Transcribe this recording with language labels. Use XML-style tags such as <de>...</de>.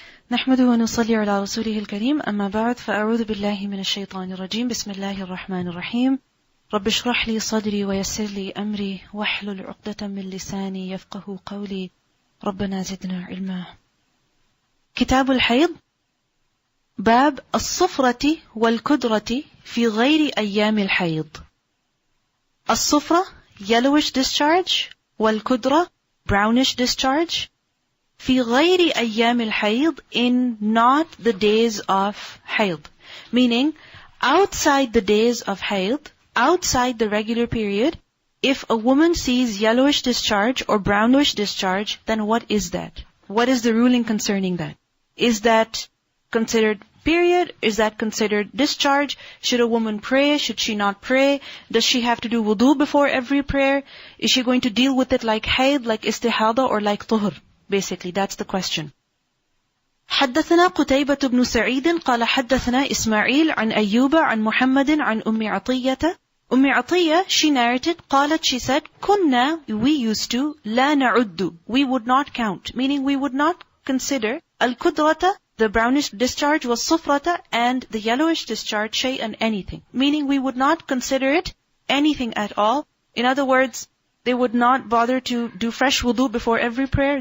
<ar>نحمده ونصلي على رسوله الكريم أما بعد فأعوذ بالله من الشيطان الرجيم بسم الله الرحمن الرحيم رب اشرح لي صدري ويسر لي أمري واحلل عقدة من لساني يفقه قولي ربنا زدنا علما. كتاب الحيض باب الصفرة والكدرة في غير أيام الحيض. الصفرة</ar> <en>yellowish discharge</en> <ar>والكدرة</ar> <en>brownish discharge</en> <ar>في غير أيام الحيض</ar> <en>in not the days of hayd, meaning outside the days of hayd, outside the regular period. If a woman sees yellowish discharge or brownish discharge, then what is that? What is the ruling concerning that? Is that considered period? Is that considered discharge? Should a woman pray? Should she not pray? Does she have to do wudu before every prayer? Is she going to deal with it like hayd, like istihada, or like tuhur? Basically, that's the question.</en> <ar>حدثنا قتيبة بن سعيد قال حدثنا إسماعيل عن أيوب عن محمد عن عطية.</ar> <en>عطية, she narrated, قالت, she said, كنا, we used to,</en> <ar>لا نعد,</ar> <en>we would not count, meaning we would not consider al-kudrata, the brownish discharge, was sufrata, and the yellowish discharge, shay'an, anything. Meaning we would not consider it anything at all. In other words, they would not bother to do fresh wudu before every prayer.</en>